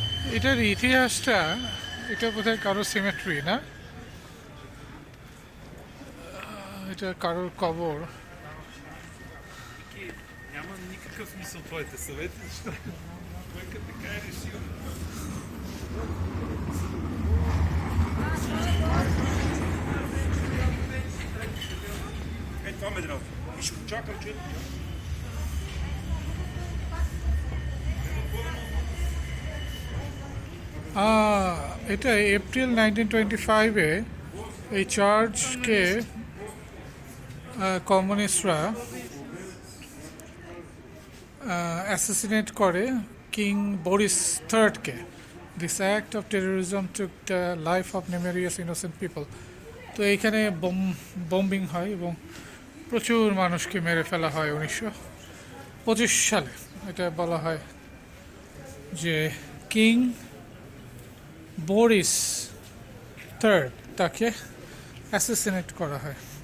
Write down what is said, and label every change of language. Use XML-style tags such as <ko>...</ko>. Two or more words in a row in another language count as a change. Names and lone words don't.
<bn>এটার ইতিহাসটা, এটা বোধহয় কারোর সিমেট্রি না, এটা কারোর কবর।</bn> <bg>Такие, няма никакъв смисъл твоите съвети, защото той като те каже решил. Е, това ме дразни. И ще го чакам, че...</bg> <bn>এটা এপ্রিল 1925-এ এই চার্চকে কমিউনিস্টরা অ্যাসাসিনেট করে কিং বরিস থার্ডকে।</bn> <en>This act of terrorism took the life of numerous innocent people.</en> <bn>তো এইখানে বম্বিং হয় এবং প্রচুর মানুষকে মেরে ফেলা হয় 1925 সালে। এটা বলা হয় যে কিং বরিস থার্ড তাকে অ্যাসাসিনেট করা হয়।</bn>